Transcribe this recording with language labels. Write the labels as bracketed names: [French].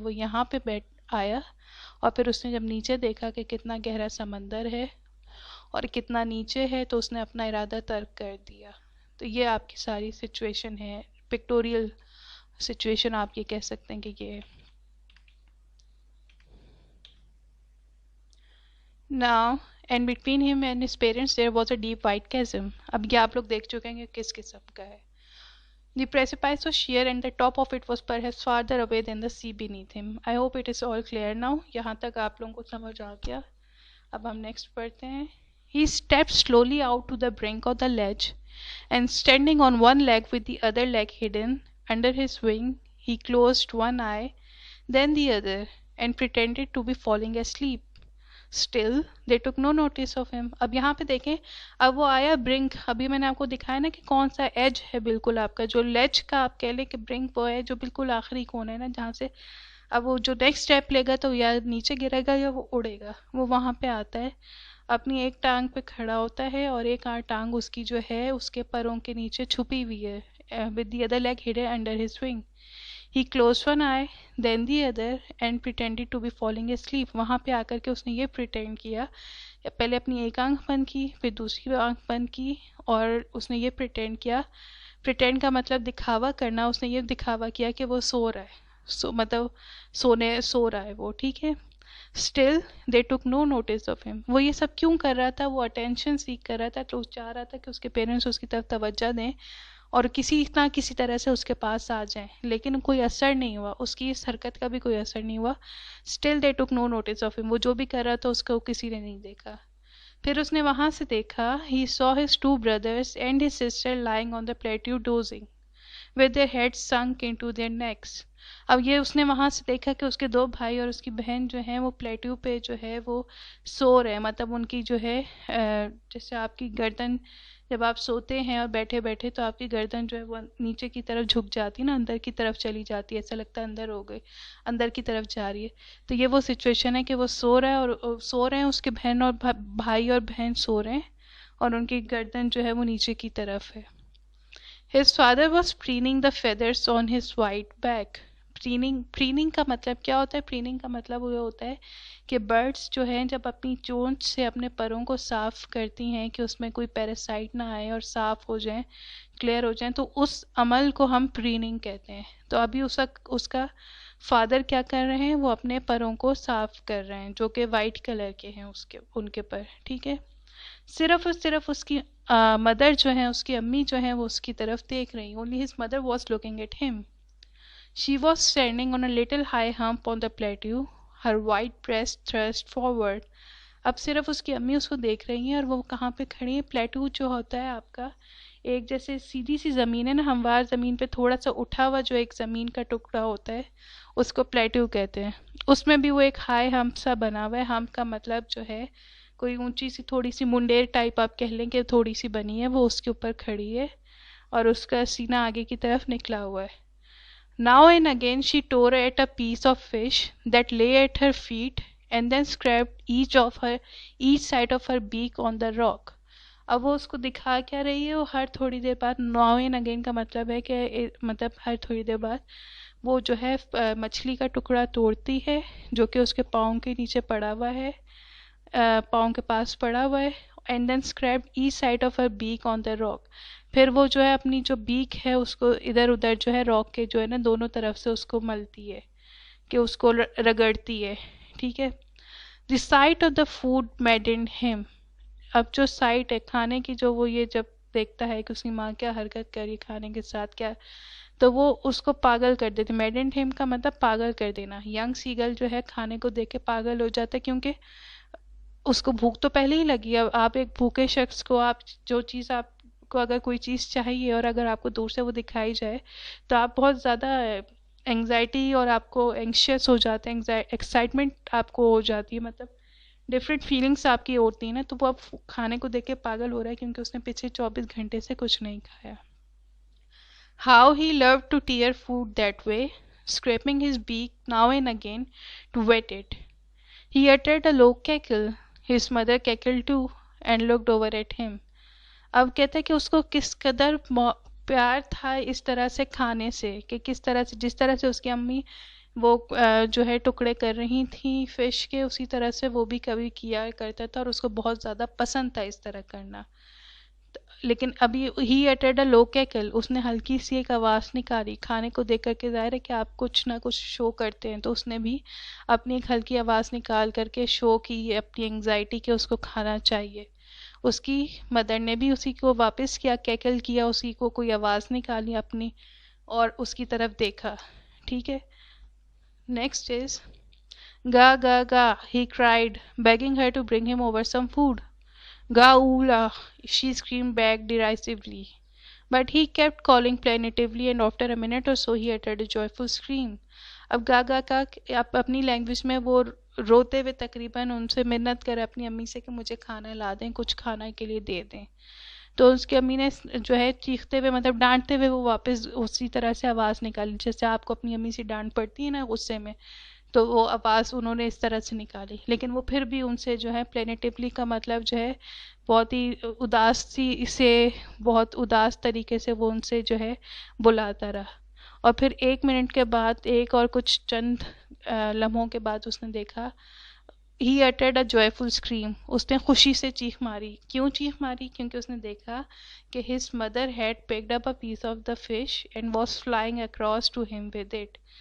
[Urdu] وہ یہاں پہ بیٹھ آیا اور پھر اس نے جب نیچے دیکھا کہ کتنا گہرا سمندر ہے اور کتنا نیچے ہے تو اس نے اپنا ارادہ ترک کر دیا. تو یہ آپ کی ساری سچویشن ہے، پکٹوریل سچویشن آپ یہ کہہ سکتے ہیں کہ یہ ہے. [English] Now, and between him and his parents there was a deep white chasm. [Urdu] اب یہ آپ لوگ دیکھ چکے ہیں کہ کس قسم کا ہے. [English] The precipice was sheer and the top of it was perhaps farther away than the sea beneath him. I hope it is all clear now. [Urdu] یہاں تک آپ لوگوں کو سمجھ آ گیا. اب ہم نیکسٹ پڑھتے ہیں. [English] He stepped slowly out to the brink of the ledge, and standing on one leg with the other leg hidden under his wing, he closed one eye, then the other, and pretended to be falling asleep. Still, they took no notice of him. [Urdu] اب یہاں پہ دیکھیں, اب وہ آیا برنک. ابھی میں نے آپ کو دکھایا نا کہ کون سا ایج ہے بالکل آپ کا, جو لیج کا آپ کہہ لیں کہ برنک وہ ہے جو بالکل آخری کونا ہے نا, جہاں سے اب وہ جو نیکسٹ اسٹیپ لے گا تو یا نیچے گرے گا یا وہ اڑے گا, وہ وہاں پہ آتا ہے. اپنی ایک ٹانگ پہ کھڑا ہوتا ہے اور ایک ٹانگ اس کی جو ہے اس کے پروں کے نیچے چھپی ہوئی ہے. [English] with the other leg hidden under his wing. He closed one eye, then the other, and pretended to be falling asleep. [Urdu] وہاں پہ آ کر کے اس نے یہ pretend کیا, پہلے اپنی ایک آنکھ بند کی, پھر دوسری آنکھ بند کی, اور اس نے یہ pretend کیا. pretend کا مطلب دکھاوا کرنا. اس نے یہ دکھاوا کیا کہ وہ سو رہا ہے, مطلب سو رہا ہے وہ, ٹھیک ہے. [English] Still, they took no notice of him. [Urdu] وہ یہ سب کیوں کر رہا تھا؟ وہ attention seek کر رہا تھا, تو چاہ رہا تھا کہ اس کے پیرنٹس اس کی طرف توجہ دیں اور کسی طرح سے اس کے پاس آ جائیں, لیکن کوئی اثر نہیں ہوا, اس کی اس حرکت کا بھی کوئی اثر نہیں ہوا. [English] Still they took no notice of him. [Urdu] وہ جو بھی کر رہا تھا اس کو کسی نے نہیں دیکھا. پھر اس نے وہاں سے دیکھا, [English] he saw his two brothers and his sister lying on the plateau dozing, with their heads sunk into their necks. [Urdu] اب یہ اس نے وہاں سے دیکھا کہ اس کے دو بھائی اور اس کی بہن جو ہیں وہ پلیٹو پہ جو ہے وہ سو رہے ہیں, مطلب ان کی جو ہے جیسے آپ کی گردن جب آپ سوتے ہیں اور بیٹھے بیٹھے تو آپ کی گردن جو ہے وہ نیچے کی طرف جھک جاتی ہے نا, اندر کی طرف چلی جاتی ہے, ایسا لگتا ہے اندر ہو گئی, اندر کی طرف جا رہی ہے. تو یہ وہ سچویشن ہے کہ وہ سو رہا ہے اور سو رہے ہیں, اس کے بہن اور بھائی اور بہن سو رہے ہیں اور ان کی گردن جو ہے وہ نیچے کی طرف ہے. [English] His father was preening the feathers on his white back. [Urdu] پریننگ کا مطلب کیا ہوتا ہے؟ پریننگ کا مطلب وہ ہوتا ہے کہ برڈس جو ہیں جب اپنی چونچ سے اپنے پروں کو صاف کرتی ہیں کہ اس میں کوئی پیراسائٹ نہ آئے اور صاف ہو جائیں, کلیئر ہو جائیں, تو اس عمل کو ہم پریننگ کہتے ہیں. تو ابھی اس کا فادر کیا کر رہے ہیں؟ وہ اپنے پروں کو صاف کر رہے ہیں جو کہ وائٹ کلر کے ہیں ان کے پر, ٹھیک ہے. صرف اور صرف اس کی مدر جو ہیں, اس کی امی جو ہیں, وہ اس کی طرف دیکھ رہی ہیں. [English] Only his mother was looking at him. She was standing on a little high hump on the plateau, her white breast thrust forward. [Urdu] اب صرف اس کی امی اس کو دیکھ رہی ہیں, اور وہ کہاں پہ کھڑی ہیں؟ پلیٹو جو ہوتا ہے آپ کا ایک جیسے سیدھی سی زمین ہے نا, ہموار زمین پہ تھوڑا سا اٹھا ہوا جو ایک زمین کا ٹکڑا ہوتا ہے, اس کو پلیٹو کہتے ہیں. اس میں بھی وہ ایک ہائی ہمپ سا بنا ہوا ہے. ہمپ کا مطلب جو ہے کوئی اونچی سی تھوڑی سی منڈیر ٹائپ آپ کہہ لیں کہ تھوڑی سی بنی ہے, وہ اس کے اوپر کھڑی ہے اور اس کا سینہ آگے کی طرف نکلا ہوا ہے. [English] Now and again she tore at a piece of fish that lay at her feet and then scraped each side of her beak on the rock. [Urdu] اب وہ اس کو دکھا کیا رہی ہے؟ وہ ہر تھوڑی دیر بعد, now and again کا مطلب ہے کہ مطلب ہر تھوڑی دیر بعد وہ جو ہے مچھلی کا ٹکڑا توڑتی ہے جو کہ اس کے پاؤں کے نیچے پڑا ہوا ہے, پاؤں کے پاس پڑا ہوا ہے, [English] and then scraped each side of her beak on the rock. [Urdu] پھر وہ جو ہے اپنی جو بیک ہے اس کو ادھر ادھر جو ہے راک کے جو ہے نا دونوں طرف سے اس کو ملتی ہے, کہ اس کو رگڑتی ہے, ٹھیک ہے. [English] The sight of the food maddened him. [Urdu] اب جو سائٹ ہے کھانے کی, جو وہ یہ جب دیکھتا ہے کہ اس کی ماں کیا حرکت کری کھانے کے ساتھ کیا, تو وہ اس کو پاگل کر دیتی. maddened him کا مطلب پاگل کر دینا. ینگ سیگل جو ہے کھانے کو دیکھ کے پاگل ہو جاتا ہے, کیونکہ اس کو بھوک تو پہلے ہی لگی ہے. اب آپ ایک بھوکے شخص کو آپ جو چیز آپ کو اگر کوئی چیز چاہیے اور اگر آپ کو دور سے وہ دکھائی جائے تو آپ بہت زیادہ انگزائٹی اور آپ کو اینکشیس ہو جاتے ہیں, ایکسائٹمنٹ آپ کو ہو جاتی ہے, مطلب ڈفرینٹ فیلنگس آپ کی ہوتی ہیں نا. تو وہ اب کھانے کو دیکھ کے پاگل ہو رہا ہے کیونکہ اس نے پچھلے 24 گھنٹے سے کچھ نہیں کھایا. [English] How he loved to tear food that way, scraping his beak now and again to wet it. He uttered a low cackle. His mother cackled too and looked over at him. [Urdu] اب کہتا ہے کہ اس کو کس قدر پیار تھا اس طرح سے کھانے سے, کہ کس طرح سے جس طرح سے اس کی امی وہ جو ہے ٹکڑے کر رہی تھیں فش کے, اسی طرح سے وہ بھی کبھی کیا کرتا تھا اور اس کو بہت زیادہ پسند تھا اس طرح کرنا. لیکن ابھی [English] ہی uttered a low cackle, [Urdu] اس نے ہلکی سی ایک آواز نکالی. کھانے کو دیکھ کر کے ظاہر ہے کہ آپ کچھ نہ کچھ شو کرتے ہیں، تو اس نے بھی اپنی ایک ہلکی آواز نکال کر کے شو کی اپنی انگزائٹی کہ اس کو کھانا چاہیے. اس کی مدر نے بھی اسی کو واپس کیا، کیکل کیا، اسی کو کوئی آواز نکالی اپنی اور اس کی طرف دیکھا. ٹھیک ہے. [English] Next is گا گا گا he cried, begging her to bring him over some food. Gaula, she screamed back derisively. But he kept calling plaintively, and after a minute or so he uttered a joyful scream. [Urdu] اب گاگا کا اپنی language میں وہ روتے ہوئے تقریباً ان سے منت کرے اپنی امی سے کہ مجھے کھانا لا دیں، کچھ کھانا کے لیے دے دیں. تو اس کی امی نے جو ہے چیختے ہوئے، مطلب ڈانٹتے ہوئے، وہ واپس اسی طرح سے آواز نکالی جیسے آپ کو اپنی امی سے ڈانٹ پڑتی ہے نا غصے میں، تو وہ آواز انہوں نے اس طرح سے نکالی. لیکن وہ پھر بھی ان سے جو ہے پلینیٹیولی کا مطلب جو ہے بہت ہی اداسی سے، بہت اداس طریقے سے وہ ان سے جو ہے بلاتا رہا. اور پھر 1 منٹ کے بعد، ایک اور کچھ چند لمحوں کے بعد اس نے دیکھا [English] he uttered a joyful scream. [Urdu] اس نے خوشی سے چیخ ماری. کیوں چیخ ماری؟ کیونکہ اس نے دیکھا کہ [English] his mother had picked up a piece of the fish and was flying across to him with it.